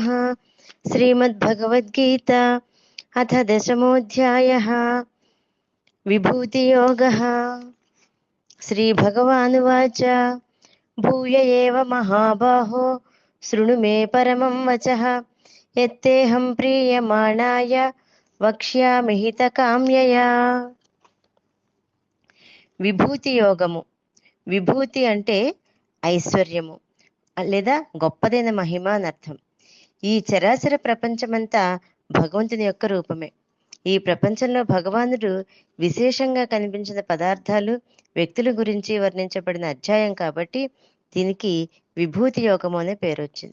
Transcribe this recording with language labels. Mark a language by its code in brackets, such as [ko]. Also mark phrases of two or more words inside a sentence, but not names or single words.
[sa] श्रीमद्भगवद्गीता अथ दशमोऽध्यायः विभूतियोगः। श्रीभगवानुवाच भूय एव महाबाहो शृणु मे परमं वचः यत्तेऽहं प्रीयमाणाय वक्ष्यामि हितकाम्यया। [te] విభూతి యోగము. విభూతి అంటే ఐశ్వర్యము లేదా గొప్పదైన మహిమ అని అర్థం. ఈ చరాచర ప్రపంచమంతా భగవంతుని యొక్క రూపమే. ఈ ప్రపంచంలో భగవానుడు విశేషంగా కనిపించిన పదార్థాలు వ్యక్తుల గురించి వర్ణించబడిన అధ్యాయం కాబట్టి దీనికి విభూతి యోగము అనే పేరు వచ్చింది.